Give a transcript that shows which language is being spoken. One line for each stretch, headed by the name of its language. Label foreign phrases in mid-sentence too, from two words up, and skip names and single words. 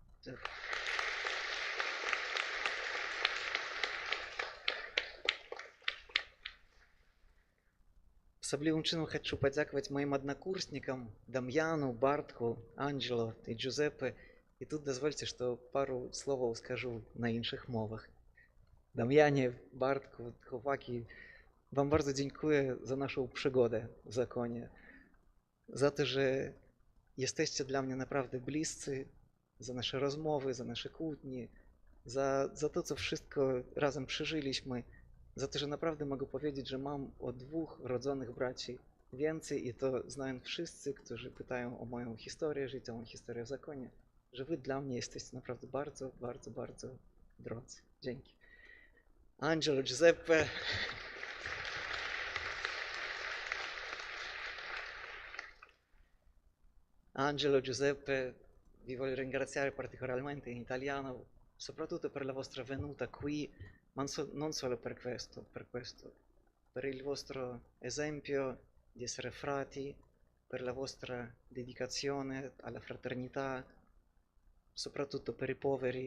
Belarusian: Асаблівым чынам хачу падзякаваць маім аднакурснікам Дам'яну, Бартку, Анджело і Джузеппе. І тут дазвольце, што пару словаў скажу на іншых мовах.
Polish: Damianie, Bartku, chłopaki, wam bardzo dziękuję za naszą przygodę w zakonie. Za to, że jesteście dla mnie naprawdę bliscy, za nasze rozmowy, za nasze kłótnie, za to, co wszystko razem przeżyliśmy, za to, że naprawdę mogę powiedzieć, że mam o 2 rodzonych braci więcej i to znają wszyscy, którzy pytają o moją historię życia, o moją historię w zakonie, że wy dla mnie jesteście naprawdę bardzo, bardzo, bardzo drodzy. Dzięki. Angelo, Giuseppe.
Italian: Angelo, Giuseppe, vi voglio ringraziare particolarmente in italiano, soprattutto per la vostra venuta qui, ma non solo per questo, per il vostro esempio di essere frati, per la vostra dedicazione alla fraternità, soprattutto per i poveri.